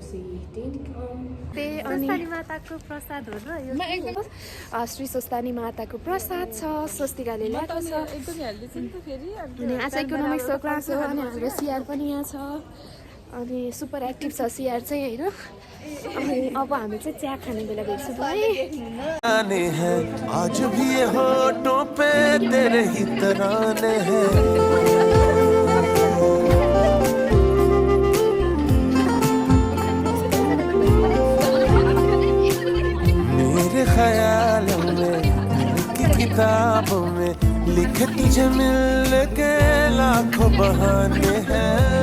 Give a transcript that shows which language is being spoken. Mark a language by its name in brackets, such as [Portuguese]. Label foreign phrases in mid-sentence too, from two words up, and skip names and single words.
[Nepali] स्वस्तानी माताको प्रसाद हो र यो श्री स्वस्तानी माताको प्रसाद छ स्वस्तिकाले ल्याएको छ अनि आज इकोनोमिक्सको क्लास हो अनि हाम्रो सिआर पनि यहाँ छ अनि [English] super active [Nepali] छ सिआर चाहिँ होइन अनि अब हामी चाहिँ चिया खाने बेला भेट्छु [Hindi] है आज भी ये होठों पे तेरे ही तराने हैं मेरे ख्यालों में की किताबों में लिखे तुझे मिलने के लाखों बहाने हैं